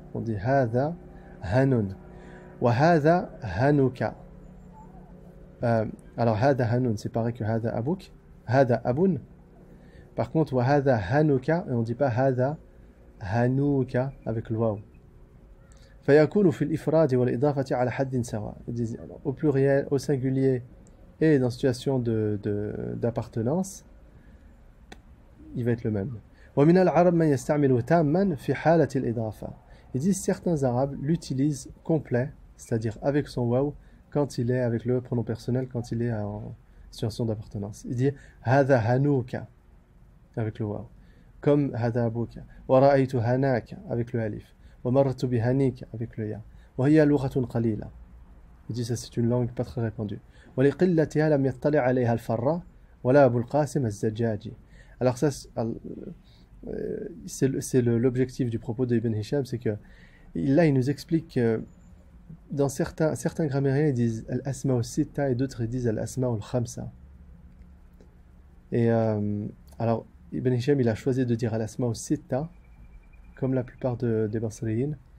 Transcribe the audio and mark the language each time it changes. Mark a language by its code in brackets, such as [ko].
[fr] On dit [ar] hada hanun. Wa hada hanuka. [fr] Alors [ar] hada hanun, [fr] c'est pareil que [ar] hada abouk. Hada aboun. [fr] Par contre, [ar] wa hada hanuka, [fr] et on ne dit pas [ar] hada hanuka [fr] avec le waw. [ar] فيكون في الإفراد والإضافة على حد سواء. [fr] Ils disent, alors, au pluriel, au singulier et dans situation d'appartenance, il va être le même. [ar] ومن العرب من يستعمل تاما في حالة الإضافة. [fr] Ils disent certains arabes l'utilisent complet, c'est-à-dire avec son waw, quand il est avec le pronom personnel, quand il est en situation d'appartenance. Il dit [ar] هذا هنوك [fr] avec le waw, comme [ar] هذا أبوك, ورأيت هناك [fr] avec le alif, [ar] ومررت بهنيك [fr] avec le ya. [ar] وهي لغة قليلة. [fr] Il dit ça c'est une langue pas très répandue. [ar] ولقلتها لم يطلع عليها الفراء ولا أبو القاسم الزجاجي. [fr] Alors ça c'est l'objectif du propos de Ibn Hisham, c'est que là il nous explique que dans certains grammairiens ils disent al-asma al-sitta et d'autres ils disent al-asma al-khamsa. Et alors Ibn Hisham il a choisi de dire al-asma al-sitta comme la plupart des Basriyin.